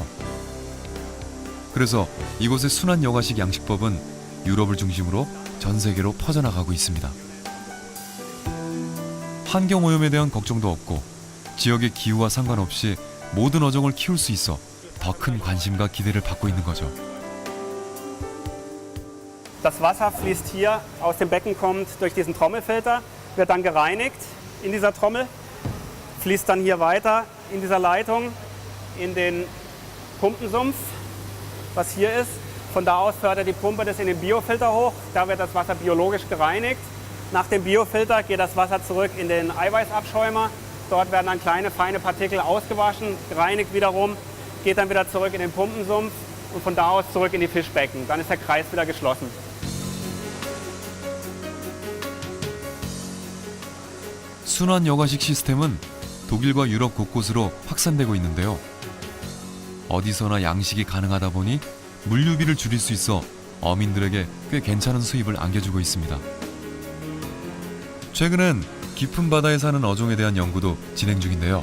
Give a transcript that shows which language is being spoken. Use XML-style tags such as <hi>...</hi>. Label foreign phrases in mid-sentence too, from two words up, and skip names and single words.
<ko>그래서 이곳의 순환 여과식 양식법은 유럽을 중심으로 전 세계로 퍼져나가고 있습니다. 환경 오염에 대한 걱정도 없고 지역의 기후와 상관없이 모든 어종을 키울 수 있어 더 큰 관심과 기대를 받고 있는 거죠.</ko> <de>Das Wasser fließt hier aus dem Becken, kommt durch diesen Trommelfilter, wird dann gereinigt in dieser Trommel, fließt dann hier weiter in dieser Leitung in den Pumpensumpf, was hier ist. Von da aus fördert die Pumpe das in den Biofilter hoch, da wird das Wasser biologisch gereinigt. Nach dem Biofilter geht das Wasser zurück in den Eiweißabschäumer. Dort werden dann kleine, feine Partikel ausgewaschen, gereinigt wiederum, geht dann wieder zurück in den Pumpensumpf und von da aus zurück in die Fischbecken. Dann ist der Kreis wieder geschlossen.</de> <ko>순환 여가식 시스템은 독일과 유럽 곳곳으로 확산되고 있는데요. 어디서나 양식이 가능하다 보니 물류비를 줄일 수 있어 어민들에게 꽤 괜찮은 수입을 안겨주고 있습니다. 최근엔 깊은 바다에 사는 어종에 대한 연구도 진행 중인데요.</ko>